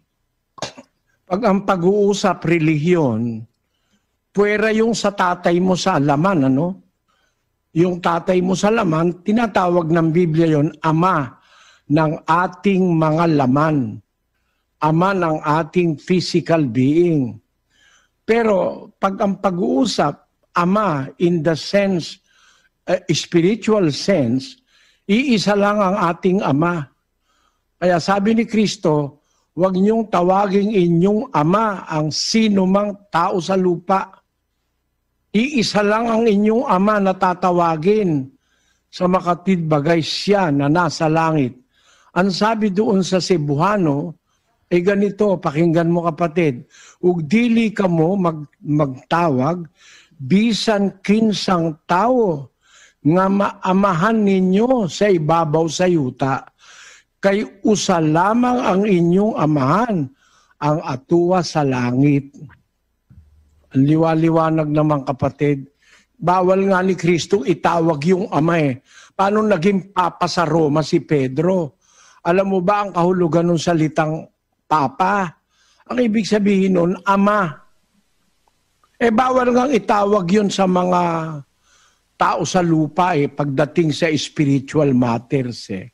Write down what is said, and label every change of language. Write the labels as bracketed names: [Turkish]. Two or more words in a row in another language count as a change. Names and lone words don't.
[Filipino] Pag ang pag-uusap relihiyon, puwera yung sa tatay mo sa laman, Yung tatay mo sa laman, tinatawag ng Biblia yon ama ng ating mga laman. Ama ng ating [English] physical being. [Filipino] Pero pag ang pag-uusap, ama [English] in the sense, spiritual sense, [Filipino] iisa lang ang ating ama. Kaya sabi ni Kristo, huwag niyong tawaging inyong ama ang sino mang tao sa lupa. Iisa lang ang inyong ama na tatawagin. Sa makatid bagay siya na nasa langit. Ang sabi doon sa Cebuano, ay ganito, pakinggan mo kapatid, [Cebuano] ug dili ka mo magtawag, bisan kinsang tao, nga maamahan ninyo sa ibabaw sa yuta, kay usa lamang ang inyong amahan, ang atuwa sa langit. [Filipino] Ang liwaliwanag naman kapatid, bawal nga ni Kristo itawag yung ama eh. Paano naging papa sa Roma si Pedro? Alam mo ba ang kahulugan ng salitang papa? Ang ibig sabihin nun, ama. Eh bawal nga itawag yun sa mga tao sa lupa eh, pagdating sa [English] spiritual matters [Filipino] eh.